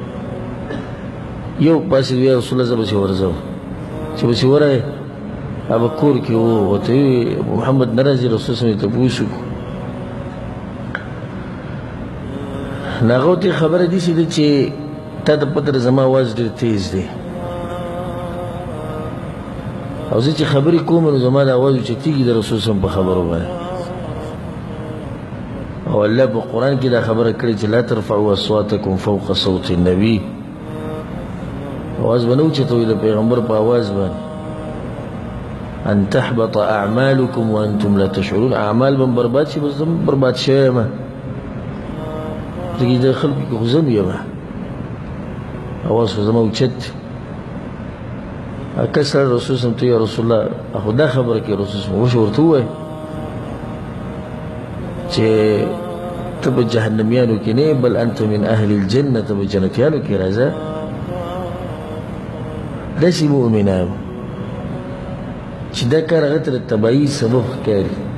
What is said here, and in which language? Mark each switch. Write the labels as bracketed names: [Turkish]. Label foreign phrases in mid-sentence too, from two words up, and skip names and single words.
[Pashto] یو پاسې وی رسول الله زه پسې ورځم چې پسې ورغی هغه کور کې و ورته وی محمد نه راځي رسول [Arabic] صلی الله علیه وسلم [Pashto] تپوس وکړو نو هغه ورته خبره داسې ده چې تا ته پته ده زما اواز ډېر تیز دی او زه چې خبرې کوم نو زما د اواز اوچتېږي د رسول صلی په خبرو باندې او الله په قرآن کې دا خبره کړې چې [Arabic] لا ترفعوا اصواتکم فوق صوت النبي [Pashto] اواز به نه اوچتوئ د پیغمبر په اواز باندې [Arabic] ان تحبط اعمالکم وانتم لا تشعرون [Pashto] اعمال به برباد شي بس زه برباد شوی یم ځکه د خلکو کې خو زه یم اواز خو زما اوچت کسر رسول صلی الله [Arabic] یا رسول الله [Pashto] اخو دا خبره کې رسول صلی الله ورته ووایه چې ته به جهنمیانو کې نه [Arabic] بل انت من اهل الجنه [Pashto] ته به جنتیانو کې راځه داسې مؤمنان چې دا کار هغه ته د تباهي سبب ښکاري